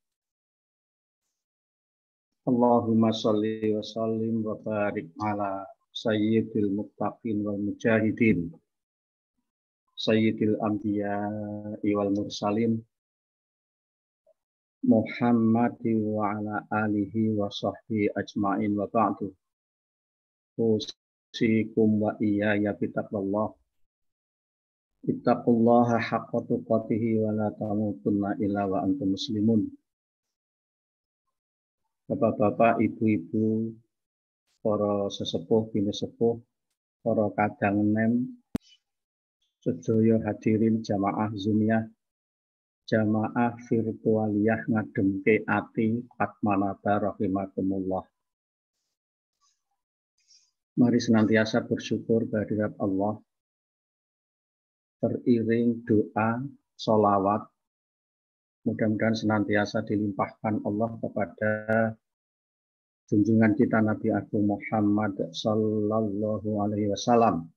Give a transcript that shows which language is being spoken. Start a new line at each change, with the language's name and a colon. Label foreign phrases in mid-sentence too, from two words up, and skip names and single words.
Arabic: اللهم صل وسلم وبارك على سيد المتقين والمجاهدين سيد الأنبياء والمرسلين محمد وعلى آله وصحبه أجمعين وبعد. أوصيكم وإياي بتقوى الله. اتقوا الله حق تقاته ولا تموتن إلا وأنتم مسلمون.
Javanese: Bapak-bapak, ibu-ibu, para sesepuh, bini sepuh, para kadang nem, sedaya hadirin jamaah Zoomiyah, jamaah virtualiyah ngademke ati Fatmanata rahimakumullah.
Indonesian: Mari senantiasa bersyukur kehadirat Allah, teriring doa, sholawat, mudah-mudahan senantiasa dilimpahkan Allah kepada junjungan kita Nabi Agung Muhammad
Arabic: صلى الله عليه وسلم